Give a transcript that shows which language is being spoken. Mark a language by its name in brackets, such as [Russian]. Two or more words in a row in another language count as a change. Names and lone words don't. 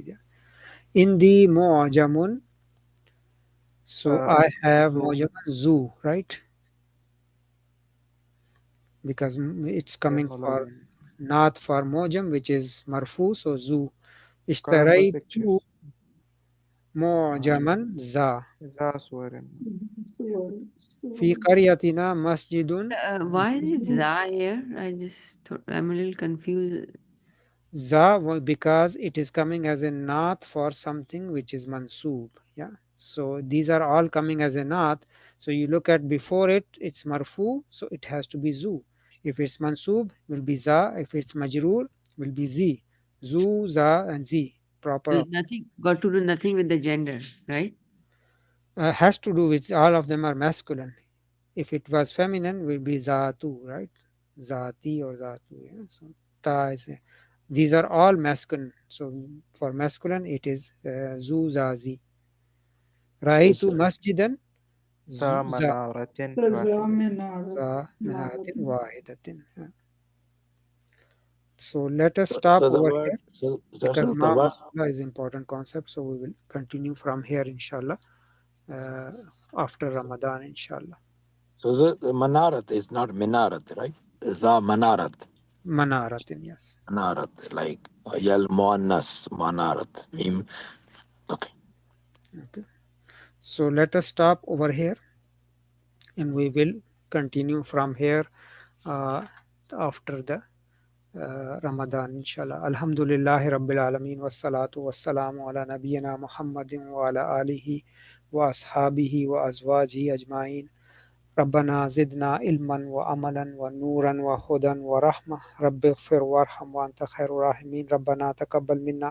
[English] Yeah. In the Mu'jamun, so I have Zoo. [Arabic] معجم ذو, [English] right? Because it's coming for not for Mu'jam, which is Marfu, so Zoo. Colorful Ishtaraitu pictures. [Arabic] معجمًا ذا. ذا صور. في قريتنا مسجد. [English] Why is it Za here? I'm a little confused. Za, because it is coming as a naat for something which is mansoob. Yeah. So these are all coming as a naat. So you look at before it, it's marfu, so it has to be zu. If it's mansoob, will be za. If it's majroor, will be zi. [Arabic] ذو، ذا, [English] and zi. Proper. Got to do nothing with the gender, right? Has to do with all of them are masculine. If it was feminine, will be zatu, right? Zati or zatu. Yeah. So ta is these are all masculine. So for masculine, it is [Arabic] ذو ذا ذي. رأيت مسجدا ذا منارة مئذنة واحدة. [English] So let us So, stop so the over word, here so because the ma word, masula is important concept. So we will continue from here, inshallah, after Ramadan, inshallah. so the manarat is not minarat, right? [Arabic] ذا منارة. [English] Manaratin, yes. Manarat, like [Arabic] يا المؤنث منارات. [English] Okay. Okay. So let us stop over here and we will continue from here after the Ramadan, inshallah. [Arabic] الحمد لله رب العالمين والصلاة والسلام على نبينا محمد وعلى آله وأصحابه وأزواجه أجمعين. ربنا زدنا علما وعملا ونورا وهدى ورحمة رب اغفر وارحم وأنت خير الراحمين ربنا تقبل منا